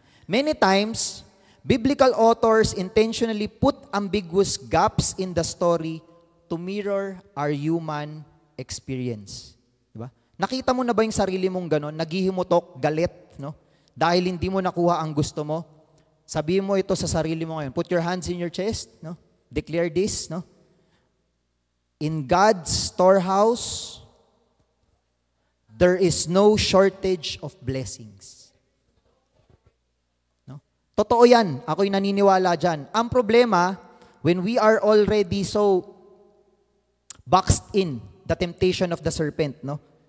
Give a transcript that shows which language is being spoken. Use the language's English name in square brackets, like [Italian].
[English] Many times, biblical authors intentionally put ambiguous gaps in the story to mirror our human experience. [Filipino] Diba? Nakita mo na ba yung sarili mong ganon? Naghihimutok, galit, no? Dahil hindi mo nakuha ang gusto mo? Sabihin mo ito sa sarili mo ngayon. [English] Put your hands in your chest, no? Declare this, no? In God's storehouse, there is no shortage of blessings. No? [Filipino] Totoo yan. Ako'y naniniwala dyan. Ang problema, [English] when we are already so boxed in the temptation of the serpent, [Filipino] no?